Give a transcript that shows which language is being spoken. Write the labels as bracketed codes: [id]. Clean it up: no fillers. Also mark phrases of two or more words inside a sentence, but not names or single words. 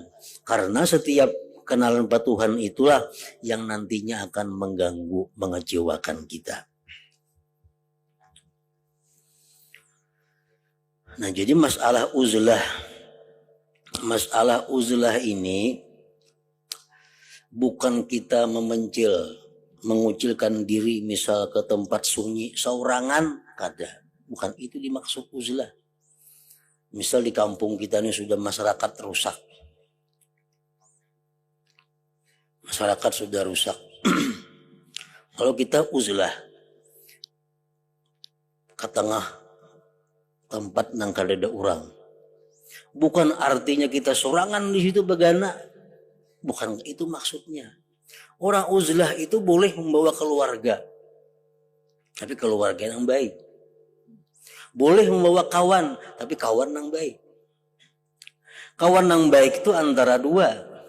[id] Karena setiap kenalan patuhan itulah yang nantinya akan mengganggu, mengecewakan kita. Nah, jadi masalah uzlah ini bukan kita mengucilkan diri misal ke tempat sunyi, saurangan, kada. Bukan itu dimaksud uzlah. Misal di kampung kita ini sudah masyarakat rusak. Masyarakat sudah rusak. Kalau kita uzlah ke tengah tempat [bjn] nang kada [id] ada orang. Bukan artinya kita sorangan di situ begana. Bukan itu maksudnya. Orang uzlah itu boleh membawa keluarga. Tapi keluarga yang baik. Boleh membawa kawan, tapi kawan yang baik. Kawan yang baik itu antara dua.